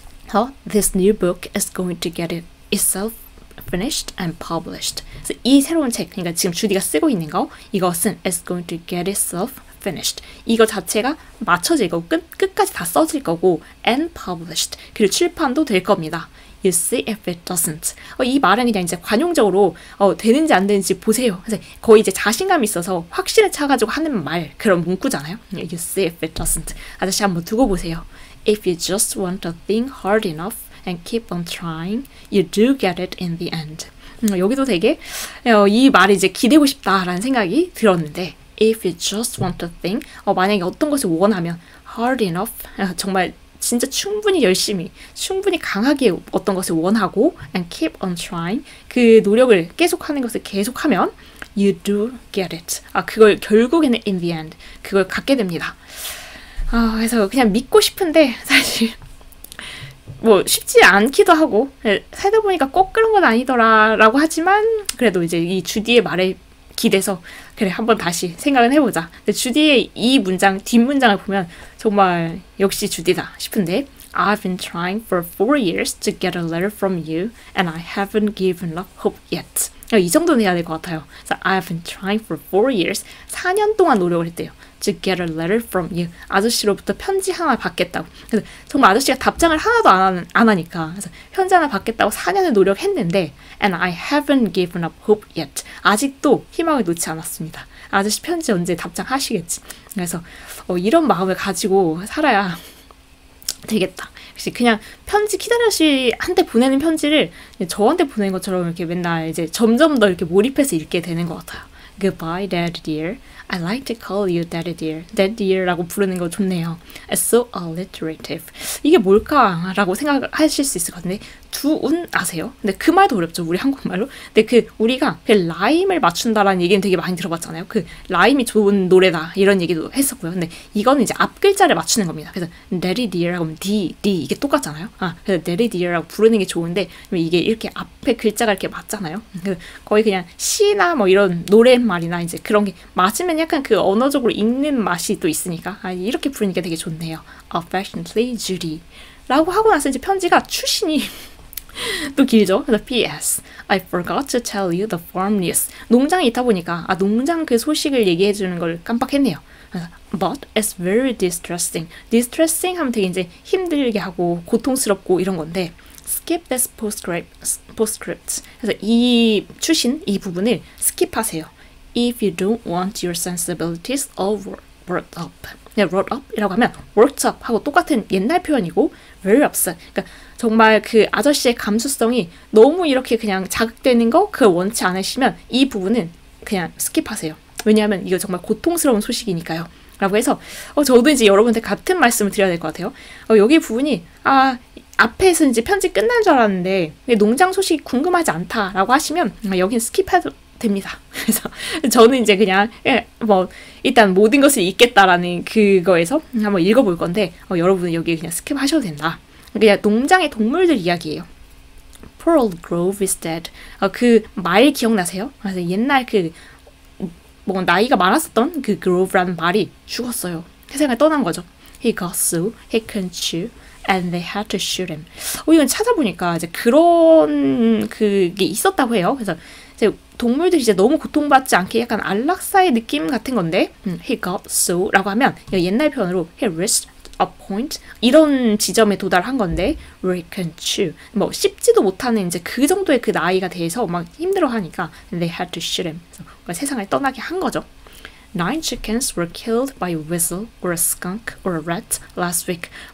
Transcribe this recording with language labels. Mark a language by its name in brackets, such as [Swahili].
[English] So, this new book is going to get itself finished and published. [Korean] 그래서 이 새로운 책, 그러니까 지금 주디가 쓰고 있는 거, 이것은 [English] is going to get itself finished. [Korean] 이거 자체가 맞춰질 거고 끝까지 다 써질 거고 [English] and published. [Korean] 그리고 출판도 될 겁니다. [English] You see if it doesn't. [Korean] 이 말은 그냥 이제 관용적으로 되는지 안 되는지 보세요. 그래서 거의 이제 자신감이 있어서 확신을 차가지고 하는 말 그런 문구잖아요. [English] You see if it doesn't. [Korean] 아저씨 한번 두고 보세요. [English] If you just want a thing hard enough and keep on trying, you do get it in the end. [Korean] 여기도 되게 이 말이 이제 기대고 싶다라는 생각이 들었는데 [English] If you just want a thing, [Korean] 만약에 어떤 것을 원하면 [English] hard enough, [Korean] 정말 진짜 충분히 열심히, 충분히 강하게 어떤 것을 원하고 [English] and keep on trying, [Korean] 그 노력을 계속하는 것을 계속하면 [English] you do get it. [Korean] 그걸 결국에는 [English] in the end, [Korean] 그걸 갖게 됩니다. 그래서 그냥 믿고 싶은데 사실 뭐 쉽지 않기도 하고 살다 보니까 꼭 그런 건 아니더라라고 하지만 그래도 이제 이 주디의 말에 기대서 그래 한번 다시 생각은 해보자. 근데 주디의 이 문장 뒷문장을 보면 정말 역시 주디다 싶은데 [English] I've been trying for 4 years to get a letter from you and I haven't given up hope yet. [Korean] 이 정도는 해야 될 것 같아요. [English] 그래서 I've been trying for 4 years. [Korean] 4년 동안 노력을 했대요. [English] To get a letter from you. [Korean] 아저씨로부터 편지 하나 받겠다고. 그래서 정말 아저씨가 답장을 하나도 안 하니까. 그래서 편지 하나 받겠다고 4년을 노력했는데 [English] And I haven't given up hope yet. [Korean] 아직도 희망을 놓지 않았습니다. 아저씨 편지 언제 답장하시겠지. 그래서 이런 마음을 가지고 살아야 되겠다. 그냥 편지 키다려 씨한테 보내는 편지를 저한테 보내는 것처럼 이렇게 맨날 이제 점점 더 이렇게 몰입해서 읽게 되는 것 같아요. [English] Goodbye, Daddy dear. I like to call you Daddy dear. [Korean] Daddy dear라고 부르는 거 좋네요. [English] It's so alliterative. [Korean] 이게 뭘까라고 생각하실 수 있을 것 같은데 두운 아세요? 근데 그 말도 어렵죠. 우리 한국말로. 근데 우리가 그 라임을 맞춘다라는 얘기는 되게 많이 들어봤잖아요. 그 라임이 좋은 노래다 이런 얘기도 했었고요. 근데 이거는 이제 앞 글자를 맞추는 겁니다. 그래서 Daddy dear라고 하면 D 이게 똑같잖아요. 그래서 Daddy dear라고 부르는 게 좋은데 이게 이렇게 앞에 글자가 이렇게 맞잖아요. 거의 그냥 시나 뭐 이런 노랫말이나 이제 그런 게 맞으면 약간 그 언어적으로 읽는 맛이 또 있으니까 이렇게 부르니까 되게 좋네요. [English] Affectionately, Judy. [Korean] 라고 하고 나서 이제 편지가 출신이 또 길죠. 그래서 P.S. [English] I forgot to tell you the farm news. [Korean] 농장에 있다 보니까 농장 그 소식을 얘기해 주는 걸 깜빡했네요. [English] But it's very distressing. [Korean] distressing 하면 되게 이제 힘들게 하고 고통스럽고 이런 건데 [English] skip this postscript. [Korean] 그래서 이 출신 이 부분을 스킵하세요. [English] If you don't want your sensibilities all worked up. [Korean] wrought up 이라고 하면 worked up 하고 똑같은 옛날 표현이고 [English] very upset. [Korean] 그러니까 정말 그 아저씨의 감수성이 너무 이렇게 그냥 자극되는 거 그걸 원치 않으시면 이 부분은 그냥 스킵하세요. 왜냐하면 이거 정말 고통스러운 소식이니까요. 라고 해서 저도 이제 여러분한테 같은 말씀을 드려야 될 것 같아요. 여기 부분이 앞에서 이제 편지 끝난 줄 알았는데 농장 소식이 궁금하지 않다라고 하시면 여긴 스킵해도 됩니다. 그래서 저는 이제 그냥 뭐 일단 모든 것을 읽겠다라는 그거에서 한번 읽어볼 건데 여러분은 여기 그냥 스킵하셔도 된다. 그냥 농장의 동물들 이야기예요. [English] Poor old Grove is dead. [Korean] 그 말 기억나세요? 그래서 옛날 그 뭐 나이가 많았었던 그 Grove라는 말이 죽었어요. 세상을 떠난 거죠. [English] He got so he couldn't chew and they had to shoot him. [Korean] 이건 찾아보니까 이제 그런 그게 있었다고 해요. 그래서 이제 동물들이 이제 너무 고통받지 않게 약간 안락사의 느낌 같은 건데 he got so라고 하면 옛날 표현으로 he a point 이런 지점에 도달한 건데 we can chew 뭐 씹지도 못하는 이제 그 정도의 그 나이가 돼서 막 힘들어하니까 [English] they had to shoot him. [Korean] 그래서 세상을 떠나게 한 거죠. [English] 9 chickens were killed by a weasel or a skunk or a rat last week.